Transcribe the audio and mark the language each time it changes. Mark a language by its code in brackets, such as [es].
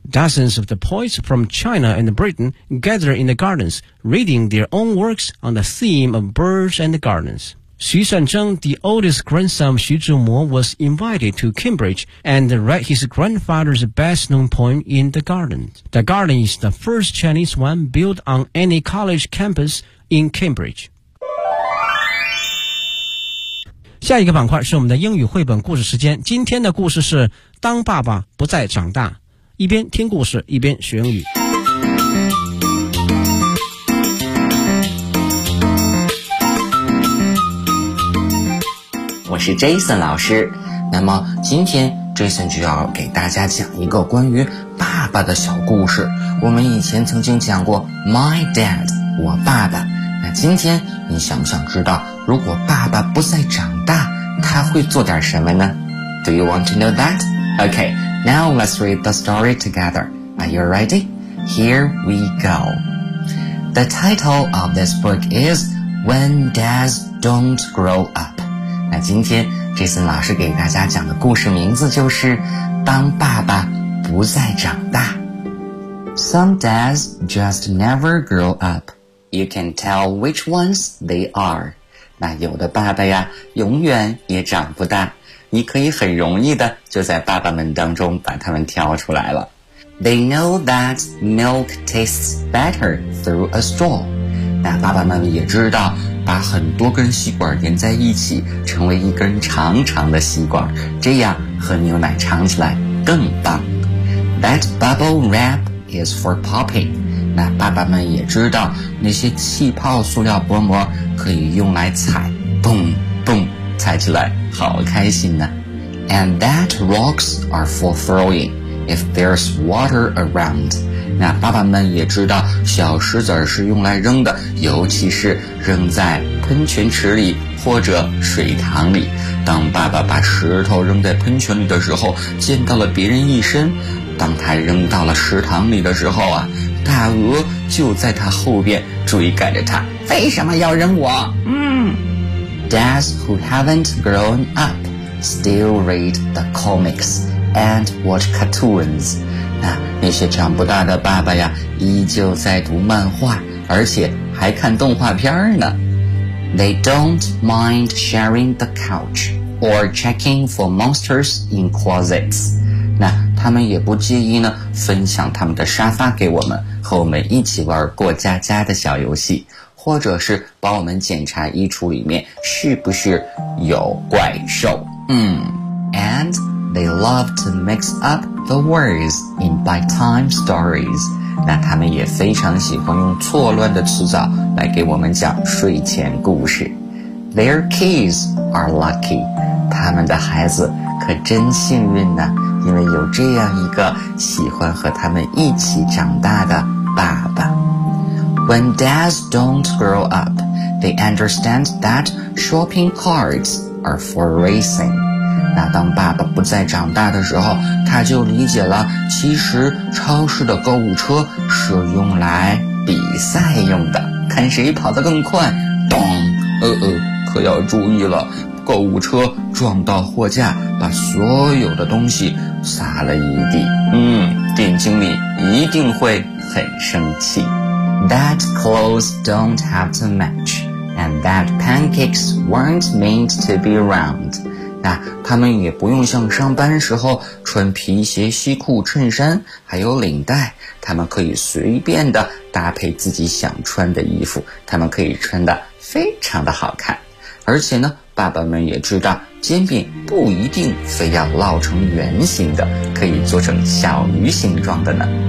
[en] Dozens of the poets from China and Britain gather in the gardens, reading their own works on the theme of birds and the gardens. 徐善征, the oldest grandson of Xu Zhimo, was invited to Cambridge and read his grandfather's best-known poem in the garden. The garden is the first Chinese one built on any college campus in Cambridge. [zh] 下一个板块是我们的英语绘本故事时间。今天的故事是《当爸爸不再长大》，一边听故事，一边学英语。我是 Jason 老师，那么今天 Jason 就要给大家讲一个关于爸爸的小故事。我们以前曾经讲过 [en] My Dad, [zh] 我爸爸，那今天你想不想知道如果爸爸不再长大他会做点什么呢？ [en] Do you want to know that? Okay, now let's read the story together. Are you ready? Here we go. The title of this book is When Dads Don't Grow Up. [zh] 那今天这次老师给大家讲的故事名字就是当爸爸不再长大。 [en] Some dads just never grow up. You can tell which ones they are. [zh] 那有的爸爸呀永远也长不大，你可以很容易的就在爸爸们当中把他们挑出来了。 [en] They know that milk tastes better through a straw. [zh] 那爸爸们也知道把很多根吸管连在一起成为一根长长的吸管，这样喝牛奶尝起来更棒。 [en] That bubble wrap is for popping. [zh] 那爸爸们也知道那些气泡塑料薄膜可以用来踩，蹦蹦踩起来好开心呢。 [en] And that rocks are for throwing if there's water around. [zh] 那爸爸们也知道小石子是用来扔的，尤其是扔在喷泉池里或者水塘里。当爸爸把石头扔在喷泉里的时候溅到了别人一身，当他扔到了池塘里的时候啊，大鹅就在他后边追赶着他，为什么要扔我？ [en] Dads who haven't grown up still read the comics and watch cartoons. [zh] 那些长不大的爸爸呀依旧在读漫画，而且还看动画片呢。 [en] They don't mind sharing the couch or checking for monsters in closets. [zh] 那他们也不介意呢分享他们的沙发给我们，和我们一起玩过家家的小游戏，或者是帮我们检查衣橱里面是不是有怪兽。 [en] And they love to mix upThe words in bedtime stories. [zh] 那他们也非常喜欢用错乱的词藻来给我们讲睡前故事。 [en] Their kids are lucky. [zh] 他们的孩子可真幸运呢，因为有这样一个喜欢和他们一起长大的爸爸。 [en] When dads don't grow up, they understand that shopping carts are for racing. [zh] 那当爸爸不再长大的时候，他就理解了，其实超市的购物车是用来比赛用的，看谁跑得更快。咚，可要注意了，购物车撞到货架，把所有的东西撒了一地。店经理一定会很生气。 [en] That clothes don't have to match, and that pancakes weren't meant to be round. [zh] 那他们也不用像上班时候穿皮鞋、西裤、衬衫还有领带，他们可以随便的搭配自己想穿的衣服，他们可以穿的非常的好看。而且呢，爸爸们也知道煎饼不一定非要烙成圆形的，可以做成小鱼形状的呢。